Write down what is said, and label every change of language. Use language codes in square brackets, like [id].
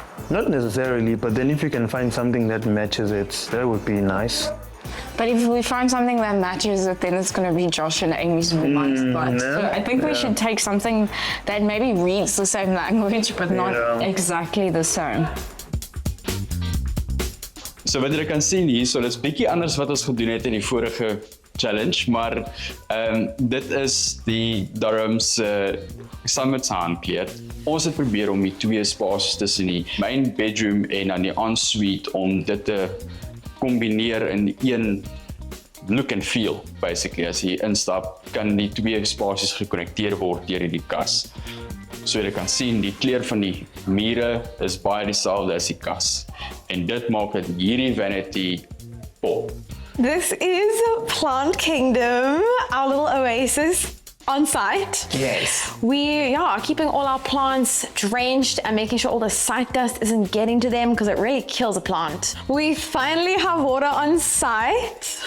[en] Not necessarily, but then if you can find something that matches it, that would be nice. But if we find something that matches it, then it's going to be Josh and Amy's wall-mounted light. So I think we should take something that maybe reads the same language, but not exactly the same. [af] So wat jy kan sien hier, so dit's bietjie anders wat ons gedoen het in die vorige challenge, maar dit is die Durham se summertime kleed. Ons het probeer om die twee spasies tussen die main bedroom en dan die ensuite om dit te kombineer in een [en] look and feel, [af] basically. As jy instap, kan die twee spasies gekonnekteer word deur hierdie kas. So jy kan sien, die kleur van die mure is baie dieselfde as die kas. En dit maak dit hierdie vanity pop. [en] This is Plant Kingdom, our little oasis on site. Yes. We are keeping all our plants drenched and making sure all the site dust isn't getting to them because it really kills a plant. We finally have water on site.